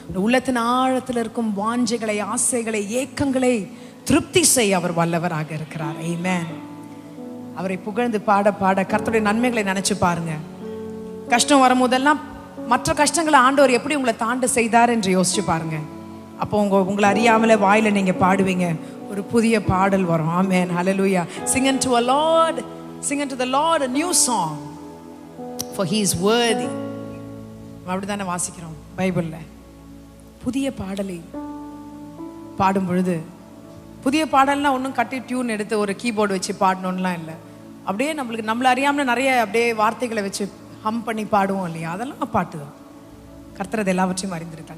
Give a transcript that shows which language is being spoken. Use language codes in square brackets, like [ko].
[ta] உள்ளத்தின் ஆழத்தில் இருக்கும் வாஞ்சைகளை, ஆசைகளை, ஏக்கங்களை திருப்தி செய்ய அவர் வல்லவராக இருக்கிறார். ஆமென். அவரை புகழ்ந்து பாட பாட கர்த்தருடைய நன்மைகளை நினைச்சு பாருங்க. கஷ்டம் வரும்போதெல்லாம் மற்ற கஷ்டங்களை ஆண்டவர் எப்படி உங்களை தாண்ட செய்தார் என்று யோசிச்சு பாருங்க. அப்போ உங்களை அறியாமலே வாயில நீங்க பாடுவீங்க, ஒரு புதிய பாடல் வரும். ஆமென், ஹல்லேலூயா. [en] Sing unto the Lord, sing unto the Lord a new song, for he is worthy. [ta] அப்படிதானே வாசிக்கிறோம் பைபிள்ல. புதிய பாடலை பாடும் பொழுது, புதிய பாடல்னா ஒன்றும் கட்டி டியூன் எடுத்து ஒரு கீபோர்டு வச்சு பாடணும்லாம் இல்லை. அப்படியே நம்மளை அறியாமல் நிறைய அப்படியே வார்த்தைகளை வச்சு ஹம் பண்ணி பாடுவோம் இல்லையா, அதெல்லாம் பாட்டு தான். கர்த்தர் எல்லாவற்றையும் அறிந்திருக்கார்.